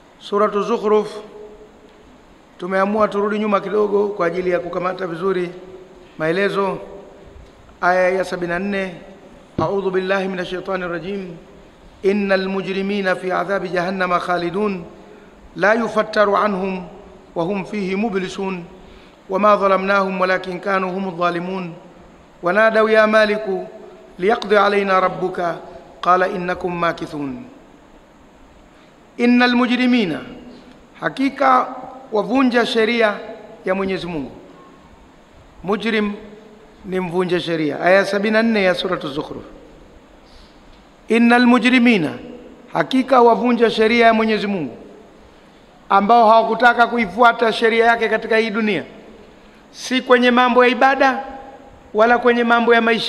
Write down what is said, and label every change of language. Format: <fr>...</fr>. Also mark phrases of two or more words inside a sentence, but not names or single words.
<sw>Suratu Zukhruf tumeamua turudi nyuma kidogo kwa ajili ya kukamata vizuri maelezo. Aya ya 74,</sw> <ar>أعوذ بالله من الشيطان الرجيم إن المجرمين في عذاب جهنم خالدون لا يفتر عنهم وهم فيه مبلسون وما ظلمناهم ولكن كانوا هم الظالمين ونادوا يا مالك ليقض علينا ربك قال إنكم ماكثون. إن المجرمين,</ar> <sw>hakika wavunja sheria ya Mwenyezi Mungu. Mujrim ni mvunja sheria. Aya 74 ya suratu Zukhruf.</sw> <ar>إن المجرمين,</ar> <sw>hakika wavunja sheria ya Mwenyezi Mungu ambao hawakutaka kuifuata sheria yake katika hii dunia, si kwenye mambo ya ibada wala kwenye mambo ya maisha.</sw>